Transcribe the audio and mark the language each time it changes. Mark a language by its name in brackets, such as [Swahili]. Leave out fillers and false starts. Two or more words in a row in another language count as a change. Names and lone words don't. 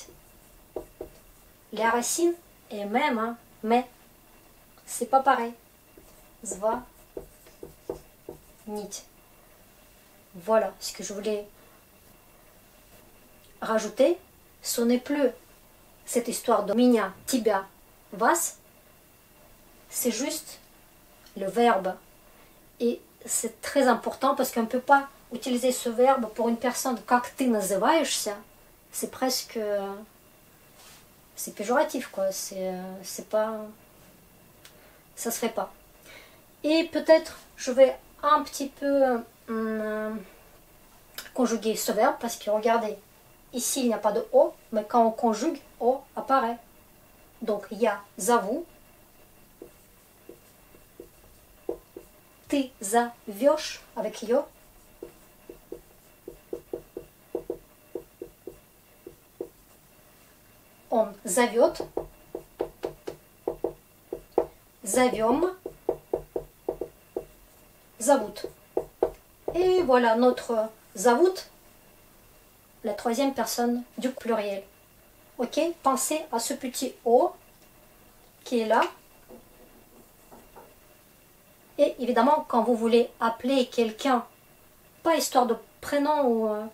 [French] La racine est même, hein, mais c'est pas pareil. [Russian] Звонить. [French] Voilà ce que je voulais rajouter. Ce n'est plus cette histoire de [Russian] меня, тебя, вас. [French] C'est juste le verbe. Et c'est très important parce qu'on ne peut pas utiliser ce verbe pour une personne. [Russian] Как ты называешься, [French] c'est presque... c'est péjoratif, quoi. C'est pas... ça se fait pas. Et peut-être je vais un petit peu conjuguer ce verbe parce que regardez, ici il n'y a pas de O, mais quand on conjugue, O apparaît. [Russian] Donc я зову, ты зовешь [French] avec yo, [Russian] он зовет, зовем, зовут. [French] Et voilà notre зовут, la troisième personne du pluriel. Ok, pensez à ce petit O qui est là. Et évidemment, quand vous voulez appeler quelqu'un, pas histoire de prénom ou...